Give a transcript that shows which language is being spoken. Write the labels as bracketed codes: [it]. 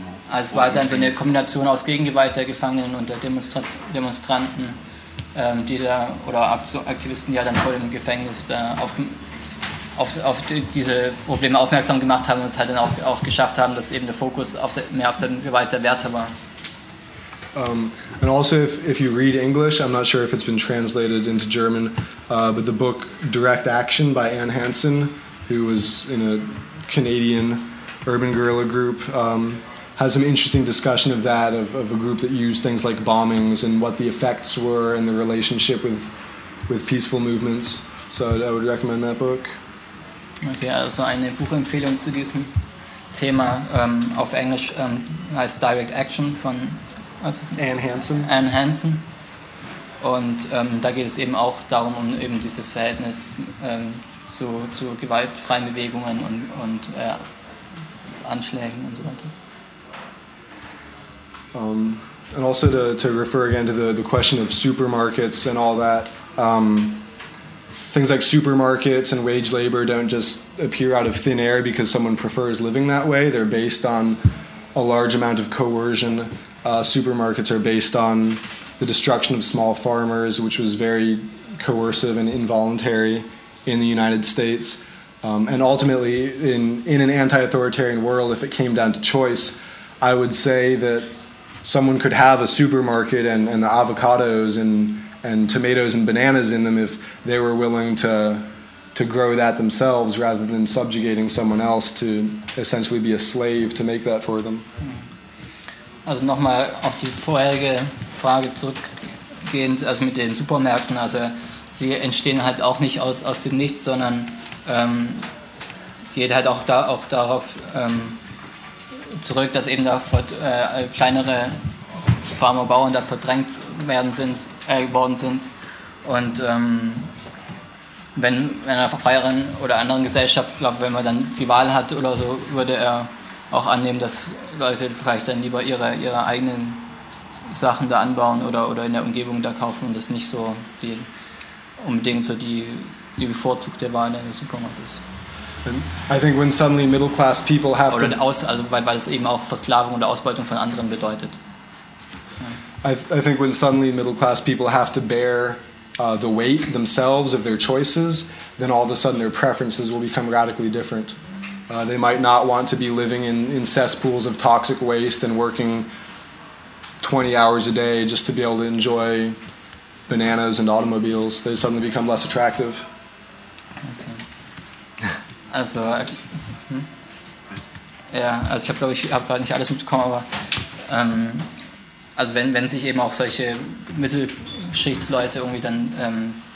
[de] Also es war dann so eine Kombination aus Gegengewalt der Gefangenen und der Demonstranten, die da, oder Aktivisten, die ja dann vor dem Gefängnis da auf diese Probleme aufmerksam gemacht haben und es halt dann auch geschafft haben, dass eben der Fokus mehr auf der Gewalt der Wärter war. [en] And also if you read English, I'm not sure if it's been translated into German, but the book Direct Action by Anne Hansen, who was in a Canadian urban guerrilla group, has some interesting discussion of that, of a group that used things like bombings and what the effects were and the relationship with peaceful movements. So I would recommend that book. [de] Okay, also eine Buchempfehlung zu diesem Thema auf Englisch heißt Direct Action von Anne Hansen. Anne Hansen. Und da geht es eben auch darum, um eben dieses Verhältnis zu gewaltfreien Bewegungen und Anschlägen und so weiter. [en] And also to refer again to the question of supermarkets and all that. Things like supermarkets and wage labor don't just appear out of thin air because someone prefers living that way. They're based on a large amount of coercion. Supermarkets are based on the destruction of small farmers, which was very coercive and involuntary in the United States. And ultimately, in an anti-authoritarian world, if it came down to choice, I would say that someone could have a supermarket and the avocados and tomatoes and bananas in them if they were willing to grow that themselves rather than subjugating someone else to essentially be a slave to make that for them. [de] Also nochmal auf die vorherige Frage zurückgehend, also mit den Supermärkten, also die entstehen halt auch nicht aus dem Nichts, sondern geht halt auch darauf zurück, dass eben da kleinere Farmer, Bauern da verdrängt worden sind. Und wenn in einer freieren oder anderen Gesellschaft, glaube ich, wenn man dann die Wahl hat oder so, würde er auch annehmen, dass Leute vielleicht dann lieber ihre eigenen Sachen da anbauen oder in der Umgebung da kaufen und das nicht so die unbedingt so die bevorzugte Wahl in der Supermarkt ist. [en] I think when suddenly middle class people have [de] oder weil es eben auch Versklavung oder Ausbeutung von anderen bedeutet. [en] I think when suddenly middle class people have to bear the weight themselves of their choices, then all of a sudden their preferences will become radically different. They might not want to be living in cesspools of toxic waste and working 20 hours a day just to be able to enjoy bananas and automobiles. They suddenly become less attractive. Okay. [de] Also, ja, also ich habe gerade nicht alles mitbekommen, aber also wenn sich eben auch solche Mittelschichtsleute irgendwie dann